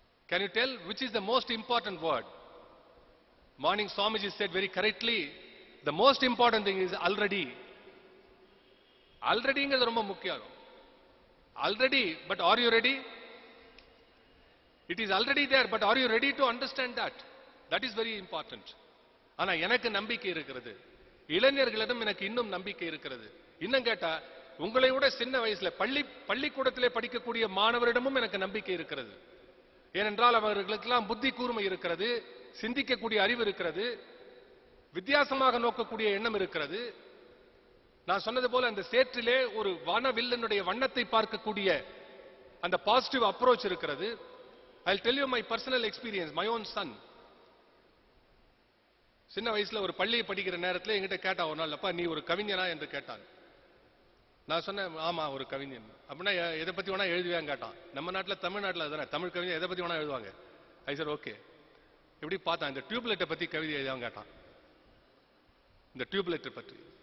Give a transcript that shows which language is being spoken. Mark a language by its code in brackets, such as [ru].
[en] Can you tell which is the most important word? Morning Swamiji said very correctly, the most important thing is already. Already is [ta] ரொம்ப முக்கியம். [en] Already, but are you ready? It is already there, but are you ready to understand that? That is very important. [ta] ஆனா எனக்கு நம்பிக்கை இருக்கிறது, இளைஞர்களிடம் எனக்கு இன்னும் நம்பிக்கை இருக்கிறது. இன்னும் கேட்டா உங்களை விட சின்ன வயசுல பள்ளிக்கூடத்திலே படிக்கக்கூடிய மாணவரிடமும் எனக்கு நம்பிக்கை இருக்கிறது. ஏனென்றால் அவர்களுக்கெல்லாம் புத்தி கூர்மை இருக்கிறது, சிந்திக்கக்கூடிய அறிவு இருக்கிறது, வித்தியாசமாக நோக்கக்கூடிய எண்ணம் இருக்கிறது. நான் சொன்னது போல அந்த சேற்றிலே ஒரு வானவில்லினுடைய வண்ணத்தை பார்க்கக்கூடிய அந்த பாசிட்டிவ் அப்ரோச் இருக்கிறது. [en] I'll tell you my personal experience, my own son. [ta] சின்ன வயசுல ஒரு பள்ளியை படிக்கிற நேரத்தில் என்கிட்ட கேட்டா ஒரு நாள், அப்பா நீ ஒரு கவிஞனா என்று கேட்டான். நான் சொன்னேன், ஆமா ஒரு கவிஞன். அப்படின்னா எதை பத்தி வேணா எழுதுவேன் கேட்டான். நம்ம நாட்டில் தமிழ்நாட்டில் தானே தமிழ் கவிஞர் எதை பத்தி வேணா எழுதுவாங்க. ஐ சார் ஓகே. எப்படி பார்த்தான், இந்த டியூப்லைட்டை பத்தி கவிதை எழுதுவாங்க கேட்டான். இந்த டியூப்லைட்டை பற்றி.